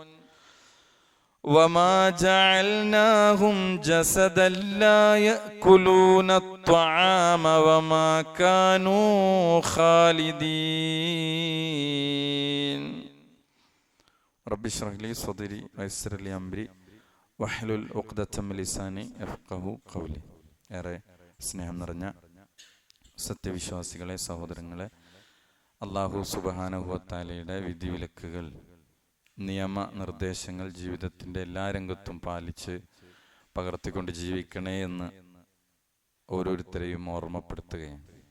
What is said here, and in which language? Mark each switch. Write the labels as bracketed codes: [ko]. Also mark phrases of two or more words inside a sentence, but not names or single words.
[ar] وما جعلناهم جسدا لا يأكلون الطعام وما كانوا خالدين. رب اشرح لي صدري ويسر لي أمري واحلل عقدة من لساني يفقهوا قولي. [ml] ഏറെ സ്നേഹം നിറഞ്ഞ സത്യവിശ്വാസികളെ, സഹോദരങ്ങളെ, [ar] الله سبحانه وتعالى [ml] വിധിവിലക്കുകൾ, നിയമ നിർദ്ദേശങ്ങൾ ജീവിതത്തിൻ്റെ എല്ലാ രംഗത്തും പാലിച്ച് പകർത്തിക്കൊണ്ട് ജീവിക്കണേ എന്ന് ഓരോരുത്തരെയും ഓർമ്മപ്പെടുത്തുകയാണ്.